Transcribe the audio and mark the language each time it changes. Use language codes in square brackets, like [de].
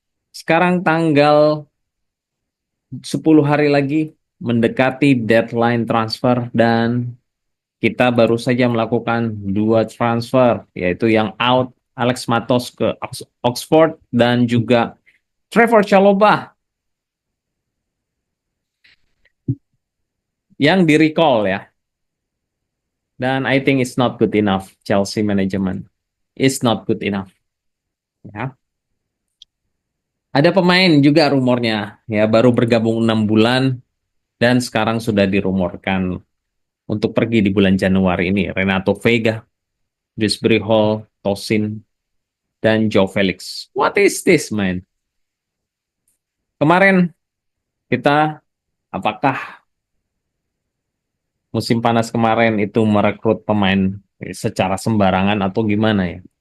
[id] Sekarang tanggal 10 hari lagi mendekati deadline transfer dan kita baru saja melakukan 2 transfer, yaitu yang out Alex Matos ke Oxford dan juga Trevor Chalobah yang di recall ya. [en] Dan I think it's not good enough. Chelsea management is not good enough. [id] Ya. Ada pemain juga rumornya ya baru bergabung 6 bulan dan sekarang sudah dirumorkan untuk pergi di bulan Januari ini. Renato Vega, Dewsbury Hall, Tosin, dan Joe Felix. [en] What is this, man? [id] Kemarin kita, apakah musim panas kemarin itu merekrut pemain secara sembarangan atau gimana ya?